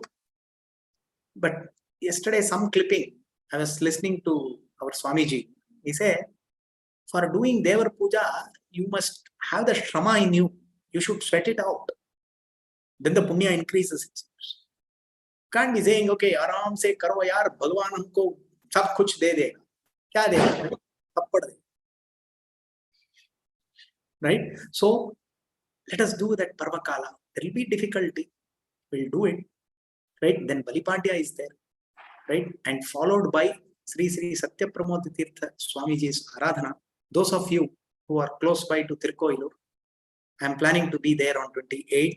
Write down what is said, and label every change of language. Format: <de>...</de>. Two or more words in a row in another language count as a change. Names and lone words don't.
<en>But yesterday, some clipping, I was listening to our Swamiji. He said, for doing Devar Puja, you must have the Shrama in you. You should sweat it out. Then the Punya increases. Can't be saying,</en> <hi>ओके, आराम से करो यार, भगवान हमको सब कुछ दे देगा. क्या देगा? थप्पड़ देगा.</hi> <en>Right? So, let us do that Parvakala. There will be difficulty. We'll do it. Right? Then Balipandya is there. Right? And followed by Sri Satya Pramod Tirtha Swamiji's Aradhana. Those of you who are close by to Tirkoilur, I am planning to be there on 28th.</en>